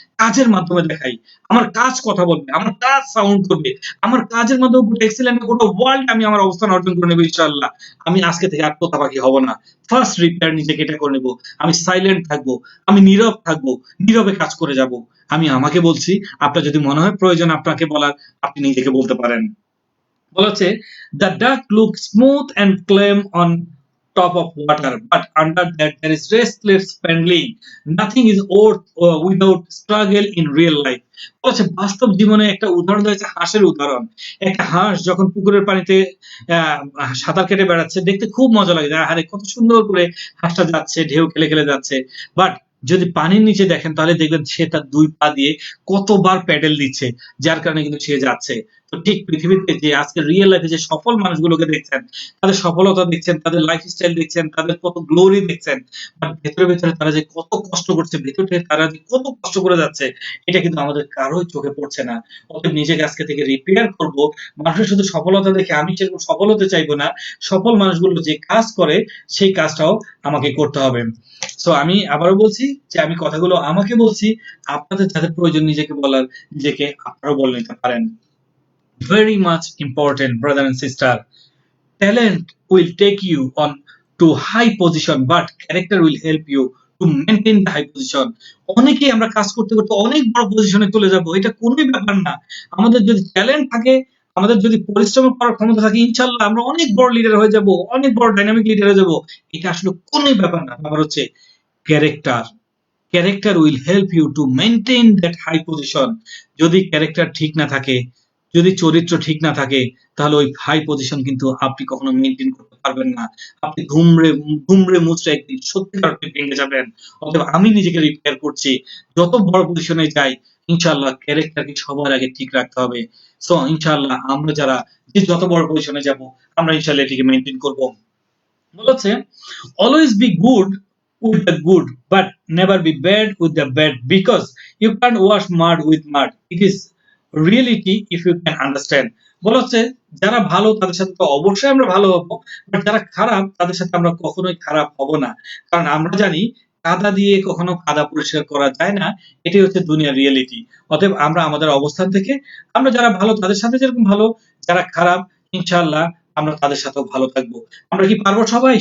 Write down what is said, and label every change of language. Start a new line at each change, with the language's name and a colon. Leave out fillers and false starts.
Bangla: কাজের মাধ্যমে দেখাই, আমার কাজ কথা বলবে, আমার কাজ সাউন্ড করবে, আমার কাজের মাধ্যমে এক্সিলেন্ট গোটা ওয়ার্ল্ড আমি আমার অবস্থান অর্জন করে নেবো ইনশাআল্লাহ। আমি আজকে থেকে আর তোতা পাখি হব না। ফার্স্ট রিপেয়ার নিজেকে এটা করে নেবো। আমি সাইলেন্ট থাকবো, আমি নীরব থাকবো, নীরবে কাজ করে যাব। আমি আমাকে বলছি, আপনার যদি মনে হয় প্রয়োজন আপনাকে বলার, আপনি নিজেকে বলতে পারেন। বলা হচ্ছে
English: the duck looks smooth and calm on top of water, but under that there is restless spending. Nothing is without struggle in real life.
Bangla: বলা হচ্ছে বাস্তব জীবনে একটা উদাহরণ রয়েছে, হাঁসের উদাহরণ। একটা হাঁস যখন পুকুরের পানিতে সাঁতার কেটে বেড়াচ্ছে, দেখতে খুব মজা লাগে, আরে কত সুন্দর করে হাঁসটা যাচ্ছে, ঢেউ খেলে খেলে যাচ্ছে। বাট যদি পানির নিচে দেখেন, তাহলে দেখবেন সে তার দুই পা দিয়ে কতবার প্যাডেল দিচ্ছে, যার কারণে কিন্তু সে যাচ্ছে। তো ঠিক পৃথিবীতে যে আজকে রিয়েল লাইফে যে সফল মানুষগুলোকে দেখছেন, তাদের সফলতা দেখছেন, তাদের লাইফস্টাইল দেখছেন, তাদের কত গ্লোরি দেখছেন, বাট ভেতরে ভেতরে তারা যে কত কষ্ট করছে, ভেতরে তারা যে কত কষ্ট করে যাচ্ছে, এটা কিন্তু আমাদের কারোই চোখে পড়ছে না। অতএব নিজেকে আজকে থেকে রিপেয়ার করব। মানুষের শুধু সফলতা দেখে আমি সেরকম সফল হতে চাইবো না। সফল মানুষগুলো যে কাজ করে সেই কাজটাও আমাকে করতে হবে। সো আমি আবারও বলছি যে আমি কথাগুলো আমাকে বলছি, আপনাদের যাদের প্রয়োজন নিজেকে বলার, নিজেকে আপনারাও বলে নিতে পারেন।
English: Very much important, brother and sister. Talent will take you on to high position, but character will help you to maintain the high position.
Bangla: অনেকেই আমরা কাজ করতে করতে অনেক বড় পজিশনে চলে যাব, এটা কোনোই ব্যাপার না। আমাদের যদি ট্যালেন্ট থাকে, আমাদের যদি পরিশ্রম করার ক্ষমতা থাকে, ইনশাল্লাহ আমরা অনেক বড় লিডার হয়ে যাব, অনেক বড় ডাইনামিক লিডার হয়ে যাব। এটা আসলে কোনোই ব্যাপার না। ব্যাপার হচ্ছে character.
English: Character will help you to maintain that high position.
Bangla: যদি ক্যারেক্টার ঠিক না থাকে, যদি চরিত্র ঠিক না থাকে, তাহলে ওই হাই পজিশন কিন্তু আপনি কখনো মেনটেন করতে পারবেন না। আপনি ধুমড়ে মুচড়ে একদিন সত্যিকার অর্থে ভেঙে যাবেন। অতএব আমি নিজেকে রিপেয়ার করছি, যত বড় পজিশনে যাই ইনশাআল্লাহ ক্যারেক্টারকে সবার আগে ঠিক রাখতে হবে। সো ইনশাআল্লাহ আমরা যারা যে যত বড় পজিশনে যাব, আমরা ইনশাআল্লাহ এটিকে মেনটেন করব। বলেছে
English: always be good with the good but never be bad with the bad, because you can't wash mud with mud. It is reality if you can understand.
Bangla: বলা হচ্ছে যারা ভালো তাদের সাথে তো অবশ্যই আমরা ভালো হব, বাট যারা খারাপ তাদের সাথে আমরা কখনোই খারাপ হব না। কারণ আমরা জানি কাদা দিয়ে কখনো কাদা পরিষ্কার করা যায় না। এটাই হচ্ছে দুনিয়ার রিয়েলিটি। অতএব আমরা আমাদের অবস্থান থেকে আমরা যারা ভালো তাদের সাথে যেরকম ভালো, যারা খারাপ ইনশাআল্লাহ আমরা তাদের সাথেও ভালো থাকবো। আমরা কি পারবো সবাই?